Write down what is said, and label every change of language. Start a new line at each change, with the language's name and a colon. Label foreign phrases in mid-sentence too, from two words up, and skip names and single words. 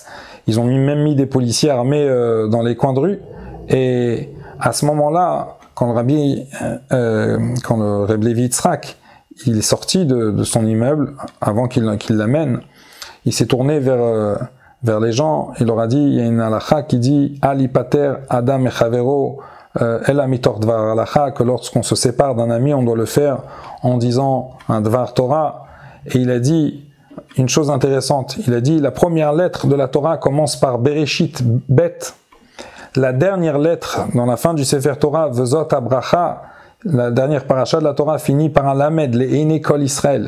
French: Ils ont même mis des policiers armés dans les coins de rue. Et à ce moment-là, quand le Reb Levi Yitzhak, il est sorti de son immeuble avant qu'il l'amène, il s'est tourné vers les gens, il leur a dit, il y a une halakha qui dit
Hebrew: אל יפטר אדם מחברו אלא מתוך דבר הלכה,
French: que lorsqu'on se sépare d'un ami, on doit le faire en disant un
Hebrew: דבר תורה.
French: Et il a dit une chose intéressante, il a dit la première lettre de la Torah commence par
Hebrew: בראשית ב.
French: La dernière lettre, dans la fin du
Hebrew: ספר תורה,
French: Vezot Abracha, la dernière paracha de la Torah finit par un lamed, les
Hebrew: עיני כל ישראל.